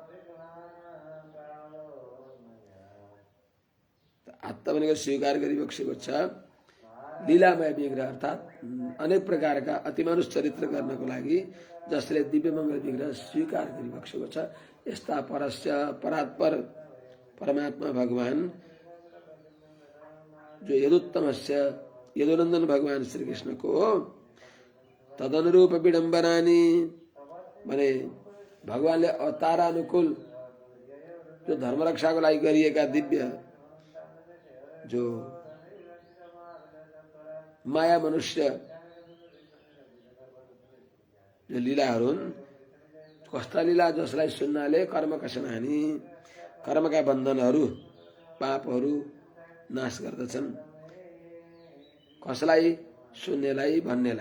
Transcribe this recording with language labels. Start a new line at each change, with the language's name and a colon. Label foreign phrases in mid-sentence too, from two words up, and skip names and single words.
Nepali: आत्ता भनेको स्वीकार गरिबक्सेको छ लीलामय विग्रह अर्थात अनेक प्रकारका अतिमानुष चरित्र गर्नको लागि जसले दिव्य मङ्गल विग्रह स्वीकार गरिबक्सेको छ। यस्ता परस्य परात्पर परमात्मा भगवान जो यदुत्तमस्य यदुनन्दन भगवान श्री कृष्ण को तदनुरूप विडम्बनानि भने भगवानले अवतारानुकूल जो धर्म रक्षाको लागि गरिएका दिव्य जो माया मनुष्य जो लीलाहरू हुन्, कस्ता लीला जसलाई सुन्नाले कर्मकषणानि कर्मका बन्धनहरू पापहरू नाश गर्दछन्, कसलाई सुन्नेलाई भन्नेलाई।